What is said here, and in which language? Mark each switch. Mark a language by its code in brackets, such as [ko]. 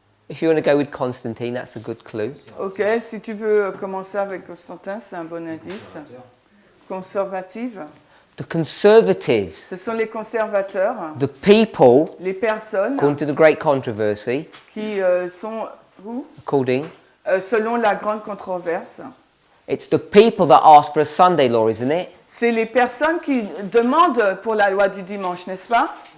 [en] If you want to go with Constantine, that's a good clue. [fr] Ok, si tu veux commencer avec Constantin, c'est un bon indice. [en] Conservative. The conservatives, [fr] Ce sont les conservateurs, [en] the people, [fr] les personnes [en] according to the great controversy, [fr] qui sont où? [en] according, [fr] Selon la grande controverse. [en] it's the people that ask for a Sunday law, isn't it? [fr] C'est les personnes qui demandent pour la loi du dimanche, n'est-ce pas?